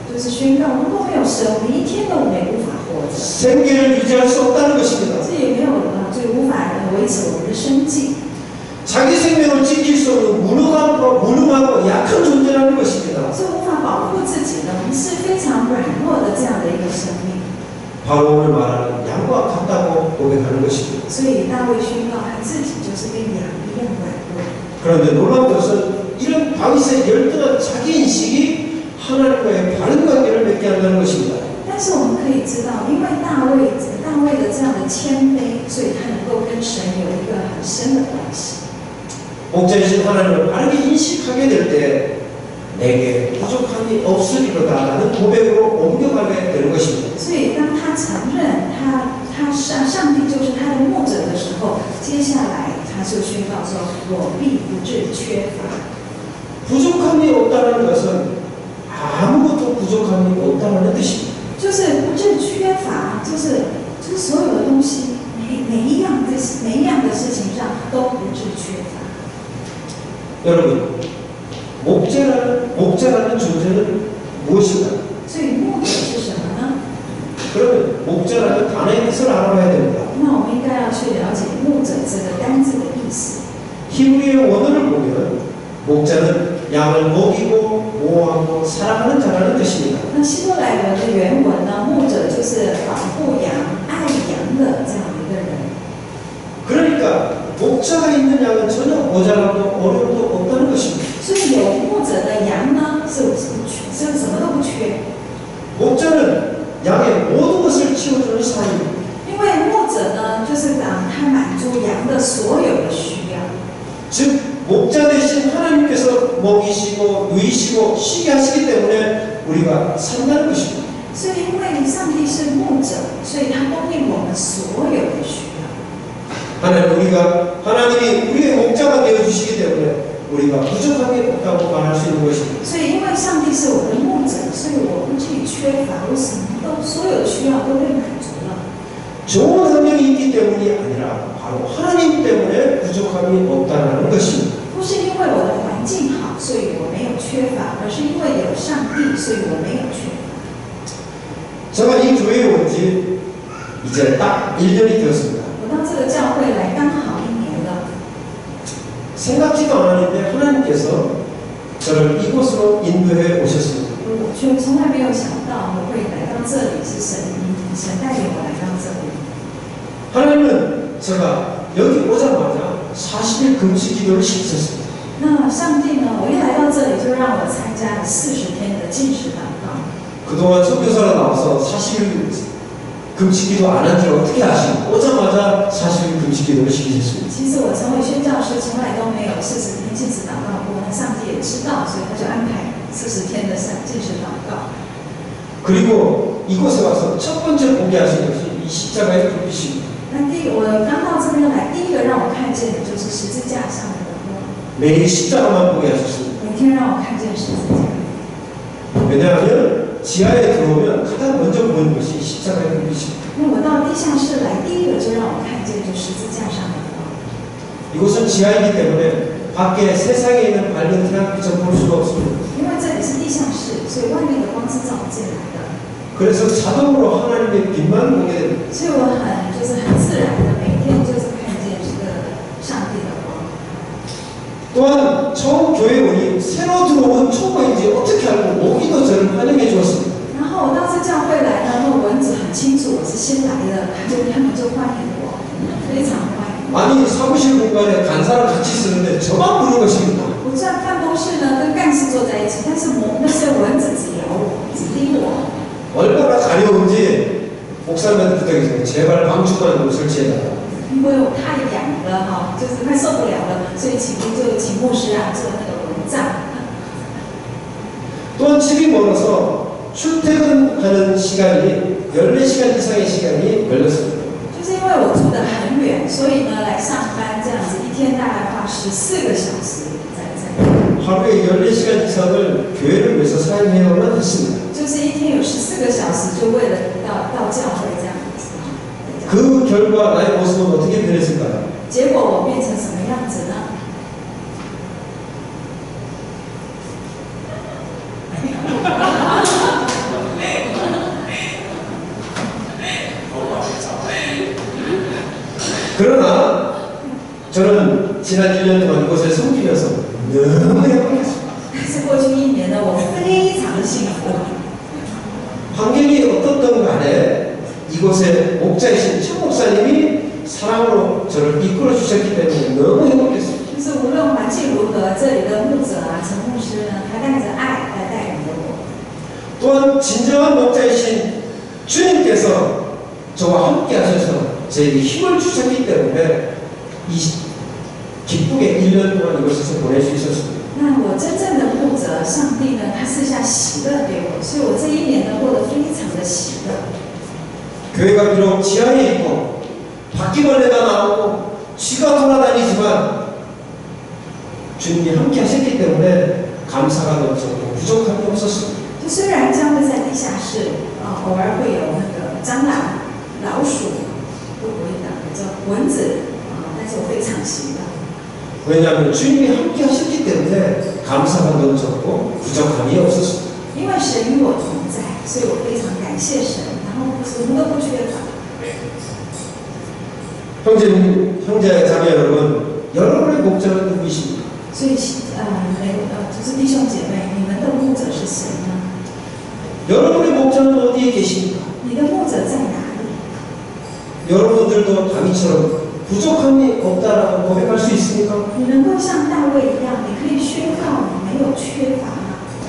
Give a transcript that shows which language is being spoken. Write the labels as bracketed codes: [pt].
[zh] 就是宣告，如果没有神，我们一天都没无法活着， [ko] 생계를 유지할 수 없다는 것입니다. [zh] 这也没有就无法维持我们的生计。 [ko] 자기 생명을 지킬 수 없는 무능하고 약한 존재라는 것입니다. [zh] 所以无法保护自己的，我们是非常软弱的这样的一个生命。 [ko] 바로 오늘 말하는 양과 같다고 고백하는 것입니다. [zh] 所以大卫宣告他自己就是跟羊一样软弱。 [ko] 그런데 놀라운 것은 이런 다윗의 열등한 자기 인식이 하나님과의 바른 관계를 맺게 한다는 것입니다. [zh] 但是我们可以知道，因为大卫的这样的谦卑，所以他能够跟神有一个很深的关系。 [ko] 목자이신 하나님을 바르게 인식하게 될 때 내게 부족함이 없으리로다라는 고백으로 옮겨가게 되는 것입니다. [zh] 所以当他承认上帝就是他的牧者的时候，接下来他就宣告说：“我必不致缺乏。” [ko] 부족함이 없다는 것은 아무것도 부족함이 없다는 뜻입니다. [zh] 就是不致缺乏，就是所有的东西，每一样的事情上都不致缺乏。 [ko] 여러분, 목자라는 존재는 무엇인가? [zh] 所以牧者是什么呢？ [ko] 그러면 목자라는 단어의 뜻을 알아봐야 됩니다. [zh] 那我们应该要去了解牧者这个单字的意思。 [ko] 히브리의 원어를 보면 목자는 양을 먹이고 보호하고 사랑하는 자라는 뜻입니다. [zh] 那希伯来文的原文呢，牧者就是保护羊、爱羊的这样的一个人。 [ko] 그러니까 목자가 있는 양은 전혀 모자람도 어려움도 없다는 것입니다. [zh] 所以有牧者的羊呢，是什么都不缺。 [ko] 목자는 양의 모든 것을 채워주는 사람입니다. [zh] 因为牧者呢，就是他满足羊的所有的需要。 [ko] 즉 목자 대신 하나님께서 먹이시고 누이시고 쉬게 하시기 때문에 우리가 산다는 것입니다. [zh] 所以因为上帝是牧者，所以他供应我们所有的需要。 [ko] 하나님이 우리의 목자가 되어 주시기 때문에 우리가 부족함이 없다고 말할 수 있는 것입니다. [zh] 所以因为上帝是我的牧者，所以我不至于缺乏，我什么都所有的需要都被满足了。 [ko] 좋은 환경이 있기 때문이 아니라 바로 하나님 때문에 부족함이 없다는 것입니다. [zh] 不是因为我的环境好，所以我没有缺乏，而是因为有上帝，所以我没有缺乏。 [ko] 제가 이 교회에 온 지 이제 딱 1년이 되었습니다. [zh] 我到这个教会来刚好1年了， [ko] 생각지도 않았는데 하나님께서 저를 이곳으로 인도해 오셨습니다. [zh] 我却从来没有想到我会来到这里，是神带领我来到这里。 [ko] 하나님은 제가 여기 오자마자 40일 금식 기도를 시켰습니다. [zh] 那上帝呢？我一来到这里就让我参加了40天的禁食祷告。 [ko] 그동안 선교사로 나와서 40일 금식기도 안 한 줄 어떻게 아시고 오자마자 40일 금식기도를 시키셨습니다. [zh] 其实我成为宣教师从来都没有40天禁食祷告过，那上帝也知道，所以他就安排40天的禁食祷告。 [ko] 그리고 이곳에 와서 첫 번째 보게 하신 것이 이 십자가의 불빛입니다. [zh] 那我刚到这边来，第一个让我看见的就是十字架上的光， [ko] 매일 십자가만 보게 하셨습니다. [zh] 每天让我看见十字架。 [ko] 왜냐하면 지하에 들어오면 가장 먼저 보는 것이 십자가의 불빛입니다. [zh] 那我到地下室来，第一个就让我看见就十字架上的光。 [ko] 이곳은 지하이기 때문에 밖에 세상에 있는 밝은 태양빛을 볼 수가 없습니다. [zh] 因为这里是地下室，所以外面的光是照不进来的。 [ko] 그래서 자동으로 하나님의 빛만 보게 됩니다. [zh] 所以我很自然的每天就是看见这个上帝的光。 [ko] 또한 처음 교회 오니 새로 들어온 초보인지 어떻게 알고 오기도 저를 환영해 주었습니다. [zh] 然后我到这教会来呢，那蚊子很清楚我是新来的，他们就欢迎我，非常欢迎。 [ko] 아니 사무실 공간에 간사랑 같이 쓰는데 저만 부는 것입니다. [zh] 我在办公室呢跟干事坐在一起，但是那些蚊子只咬我，只叮我。 [ko] 얼마나 가려운지 목사님한테 부탁했어요. 제발 방충망 좀 설치해달라. [zh] 因为我太痒了哈，就是快受不了了，所以请牧师啊做那个蚊帐。 [ko] 또한 집이 멀어서 출퇴근하는 시간이 14시간 이상의 시간이 걸렸습니다. [zh] 就是因为我住得很远，所以呢来上班这样子，一天大概花14个小时在。 [ko] 하루에 14시간 이상을 교회를 위해서 사용해야만 했습니다. [zh] 就是一天有14个小时，就为了到教会这样子。 [ko] 그 결과 나의 모습은 어떻게 변했을까요? [zh] 结果我变成什么样子呢？ [ko] 그러나 저는 지난 1년 동안 이곳에 섬기면서 너무 행복했습니다. [zh] 但是过去1年呢，我非常的幸福。 [ko] 환경이 어떻든 간에 이곳에 목자이신 천 목사님이 사랑으로 저를 이끌어 주셨기 때문에 너무 행복했습니다. [zh] 就是无论环境如何，这里的牧者啊，陈牧师呢，他带着爱来带领着我。 [ko] 또한 진정한 목자이신 주님께서 저와 함께 하셔서 저에게 힘을 주셨기 때문에 이 기쁘게 1년 동안 이곳에서 보낼 수 있었습니다. [zh] 那我真正的牧者上帝呢，他赐下喜乐给我，所以我这1年呢过得非常的喜乐。 [ko] 교회가 비록 지하에 있고 바퀴벌레가 나오고 쥐가 돌아다니지만 주님이 함께 하셨기 때문에 감사가 넘쳤고 부족함이 없었습니다. [zh] 就虽然教会在地下室，偶尔会有那个蟑螂、老鼠，不会的，这蚊子，但是我非常喜乐。 [ko] 왜냐하면 주님이 함께 하셨기 때문에 감사가 넘쳤고 부족함이 없었습니다. [zh] 因为神与我同在，所以我非常感谢神，然后什么都不缺乏。 [ko] 형제 자매 여러분, 여러분의 목자는 누구이십니까? [zh] 所以就是弟兄姐妹，你们的牧者是谁呢？ [ko] 여러분의 목자는 어디에 계십니까? [zh] 你的牧者在哪里？ [ko] 여러분들도 다윗처럼 부족함이 없다라고 고백할 수 있습니까? [zh] 你能够像大卫一样，你可以宣告你没有缺乏吗？